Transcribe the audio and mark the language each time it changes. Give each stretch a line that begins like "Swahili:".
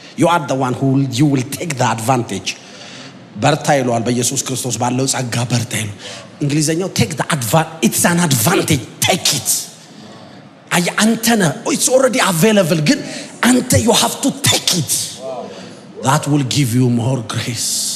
English: You are the one who you will take the advantage.
Amharic: በርታ ይለዋል። በኢየሱስ ክርስቶስ ባለው ጸጋ በርታ ይሉ። እንግሊዘኛው
English: take the advantage. It's an advantage. Take it.
Amharic: አንተነ
English: it's already available
Amharic: ግን አንተ
English: you have to take it. That will give you more grace.